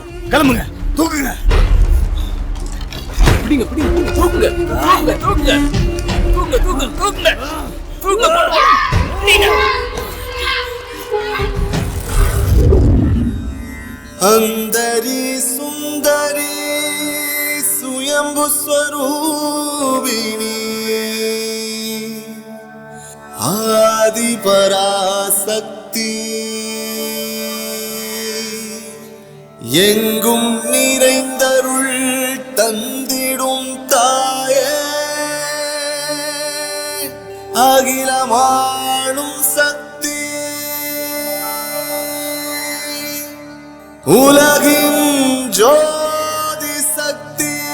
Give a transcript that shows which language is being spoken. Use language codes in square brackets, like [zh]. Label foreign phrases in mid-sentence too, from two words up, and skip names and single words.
[ta] கிளம்புங்க, தூக்குங்க. பிடிங்க பிடிங்க, தூக்குங்க தூக்குங்க தூக்குங்க தூக்குங்க தூக்குங்க தூக்குங்க. [sa] अंदरी सुंदरी स्वयंभु स्वरूपिणी आदि पराशक्ति [ta] எங்கும் நிறைந்தருள் தந்திடும் தாயே அகிலமாளும் சக்தி உலகின் ஜோதி சக்தி